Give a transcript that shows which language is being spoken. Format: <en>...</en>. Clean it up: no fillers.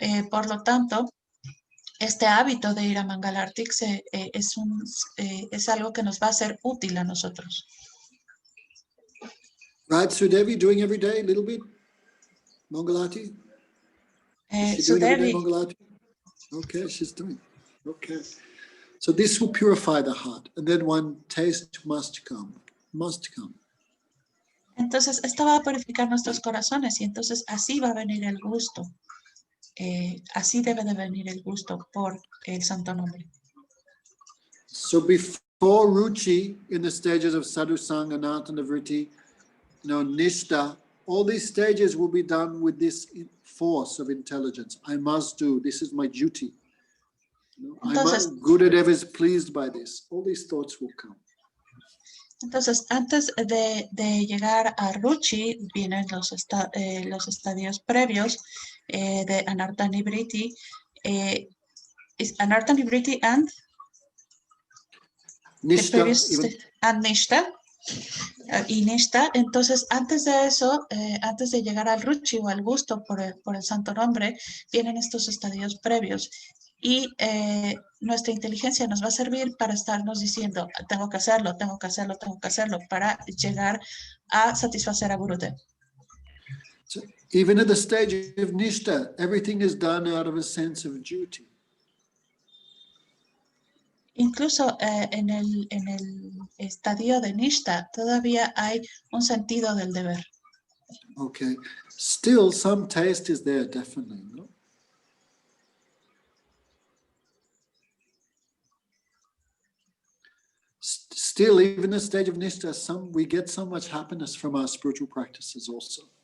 <es>Por lo tanto, este hábito de ir a Mangalartik es algo que nos va a ser útil a nosotros.</es> <en>Right, Sudevi, doing every day a little bit? Mangalati? Is she doing every day Sudevi, Mangalati? Okay, she's doing. Okay. So this will purify the heart. And then one taste must come. Must come.</en> <es>entonces esto va a purificar nuestros corazones y entonces así va a venir el gusto. Así debe de venir el gusto por el santo nombre.</es> <en>So before Ruchi, in the stages of Sadhusanga, Anatana Vritti, Nishta, all these stages will be done with this force of intelligence. I must do, this is my duty.</en> <es>Entonces,</es> <en>Gurudev is pleased by this. All these thoughts will come.</en> <es>Entonces, antes de llegar a Ruchi, vienen los estadios previos de Anartha Nivriti.</es> <en>Is Anartha Nivriti and Nishta, and Nishta?</en> <es>Y Nishta. Entonces, antes de eso, antes de llegar al Ruchi o al gusto por el santo nombre, vienen estos estadios previos. Y nuestra inteligencia nos va a servir para estarnos diciendo, tengo que hacerlo, tengo que hacerlo, tengo que hacerlo, para llegar a satisfacer a Gurudev.</es> <en>So even at the stage of Nishta, everything is done out of a sense of duty.</en> <es>Incluso en el estadio de Nishta todavía hay un sentido del deber.</es> <en>Okay. Still, some taste is there, definitely, no? Still, even the stage of Nishta, we get so much happiness from our spiritual practices also.</en>